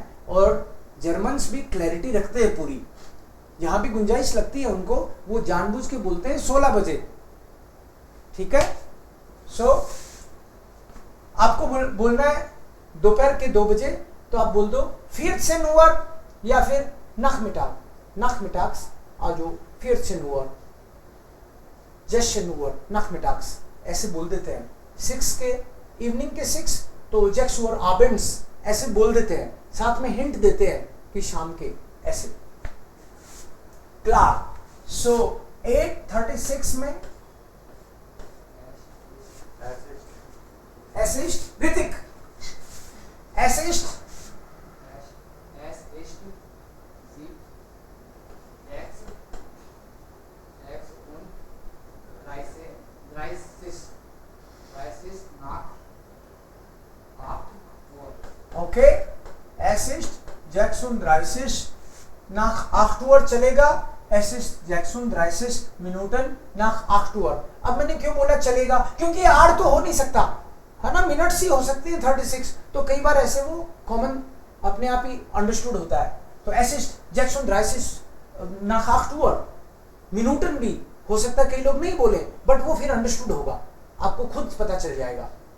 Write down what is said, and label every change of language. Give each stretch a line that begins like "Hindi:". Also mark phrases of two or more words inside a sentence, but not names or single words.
Hindi: और जर्मन्स भी क्लैरिटी रखते हैं पूरी, जहां भी गुंजाइश लगती है उनको वो जानबूझ के बोलते हैं 16 बजे, ठीक है। सो आपको बोलना है दोपहर के 2 बजे, तो आप बोल दो 14 Uhr या फिर nachmittags,
German: also 14 Uhr, 16 Uhr, nachmittags,
Hindi: ऐसे बोल देते हैं। 6 के इवनिंग के 6 तो
German: 6 Uhr abends
Hindi: ऐसे बोल देते हैं, साथ में हिंट देते हैं कि शाम के, ऐसे। क्लार। सो 8:36 में
German: es ist,
Hindi: ऋतिक
German: es ist,
Hindi: ओके।
German: Es ist 36 nach 8 Uhr चलेगा, Es ist 36 Minuten nach 8 Uhr.
Hindi: अब मैंने क्यों बोला चलेगा, क्योंकि आर तो हो नहीं सकता है ना, मिनट्स ही हो सकती है 36, तो कई बार ऐसे वो कॉमन अपने आप ही अंडरस्टूड होता है।
German: तो Es ist 36 nach 8 Uhr,
Hindi: मिनूटन भी हो सकता है, कई लोग नहीं बोले बट वो फिर अंडरस्टूड होगा, आपको खुद पता चल जाएगा।